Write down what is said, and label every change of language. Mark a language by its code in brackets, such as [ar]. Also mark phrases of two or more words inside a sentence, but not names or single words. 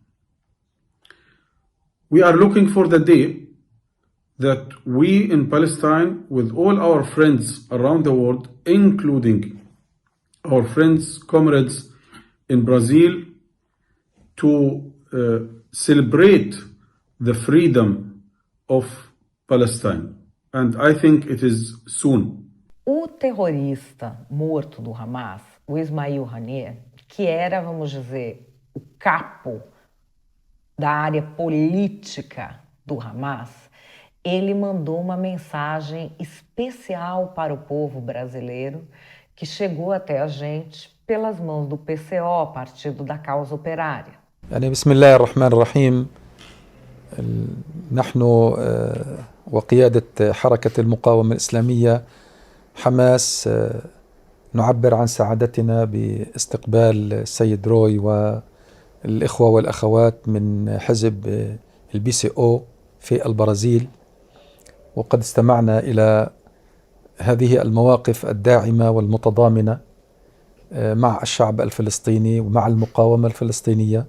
[en] We are looking for the day that we in Palestine, with all our friends around the world, including our friends, comrades in Brazil, to celebrate the freedom of Palestine. And I think it is soon. [pt] O terrorista morto do Hamas, o Ismail Haniyeh, que era, vamos dizer, o capo da área política do Hamas, ele mandou uma mensagem especial para o povo brasileiro que chegou até a gente pelas mãos do PCO, Partido da Causa Operária. [ar] بسم الله الرحمن الرحيم. نحن وقيادة حركة المقاومة الإسلامية حماس نعبر عن سعادتنا باستقبال السيد روي والإخوة والأخوات من حزب الBCO في البرازيل، وقد استمعنا إلى هذه المواقف الداعمة والمتضامنة مع الشعب الفلسطيني ومع المقاومة الفلسطينية.